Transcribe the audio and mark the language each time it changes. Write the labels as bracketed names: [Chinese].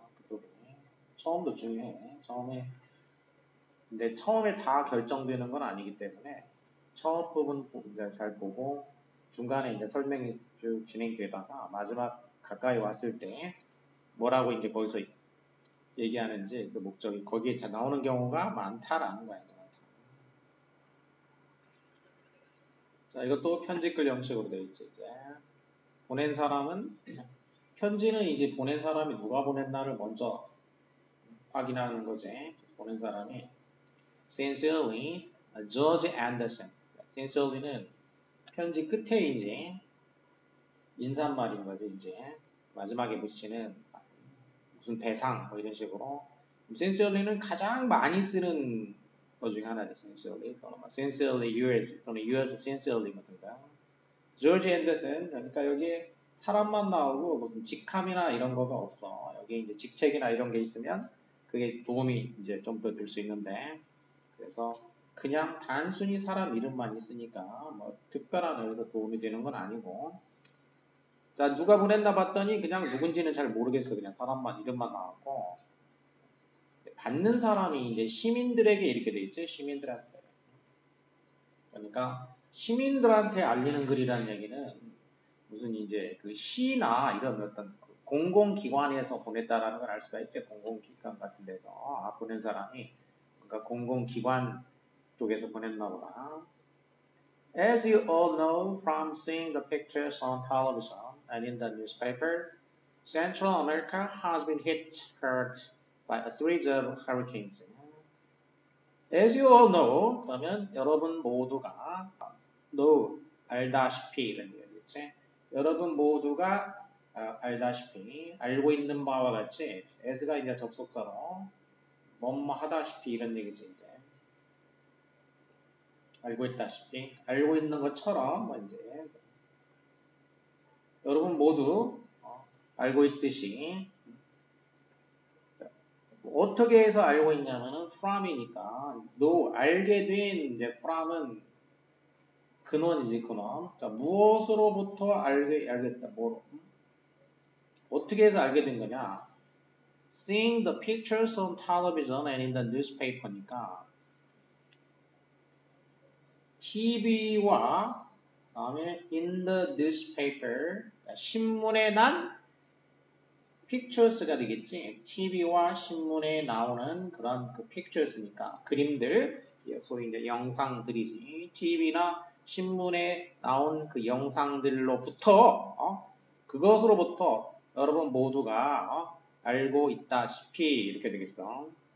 [Korean] 그 부분이 처음도 중요해. 근데 처음에 다 결정되는 건 아니기 때문에 첫 부분 이제 잘 보고 중간에 이제 설명이 쭉 진행되다가 마지막 가까이 왔을 때 뭐라고 이제 거기서 얘기하는지 그 목적이 거기에 나오는 경우가 많다라는 거야. 자, 이것도 편집글 형식으로 되어 있지. 이제 보낸 사람은 편지는 이제 보낸 사람이 누가 보냈나를 먼저 확인하는 거지. 보낸 사람이 [English] Sincerely George Anderson. [Korean] Sincerely는 편지 끝에 이제 인사말인 거지. 이제 마지막에 붙이는 무슨 대상 뭐 이런 식으로. Sincerely는 가장 많이 쓰는 것 중에 하나죠. [English] Sincerely 또는 Sincerely yours 또는 yours sincerely 같은가. [Korean] George Anderson 그러니까 여기 사람만 나오고 무슨 직함이나 이런 거가 없어. 여기 이제 직책이나 이런 게 있으면 그게 도움이 이제 좀 더 될 수 있는데 그래서 그냥 단순히 사람 이름만 있으니까 뭐 특별한 의미에서 도움이 되는 건 아니고 자 누가 보냈나 봤더니 그냥 누군지는 잘 모르겠어. 그냥 사람만 이름만 나왔고 받는 사람이 이제 시민들에게 이렇게 돼 있죠. 시민들한테. 그러니까 시민들한테 알리는 글이라는 얘기는 무슨 이제 그 시나 이런 어떤 공공기관에서 보냈다라는 걸 알 수가 있죠. 공공기관 같은 데서 보낸 사람이 그러니까 공공기관 쪽에서 보냈나 보다. [English] As you all know from seeing the pictures on television and in the newspaper, Central America has been hit hard by a series of hurricanes. As you all know, [Korean] 그러면 여러분 모두가 know, 알다시피 이런 얘기겠지. 여러분 모두가 알다시피 알고 있는 바와 같이 as가 이제 접속사로 뭐뭐 하다시피 이런 얘기지 이제 알고 있다시피 알고 있는 것처럼 뭐 이제 여러분 모두 알고 있듯이 어떻게 해서 알고 있냐면은 from이니까 알게 된 이제 from은 근원이지 근원. 자, 무엇으로부터 알겠다 뭐로? 어떻게 해서 알게 된 거냐? [English] Seeing the pictures on television and in the newspaper니까 TV와 다음에 in the newspaper [Korean] 신문에 난 [English] pictures가 되겠지. [Korean] TV와 신문에 나오는 그런 그 pictures니까 그림들, 소위 이제 영상들이지. TV나 신문에 나온 그 영상들로부터 그것으로부터 여러분 모두가 알고 있다시피 이렇게 되겠어.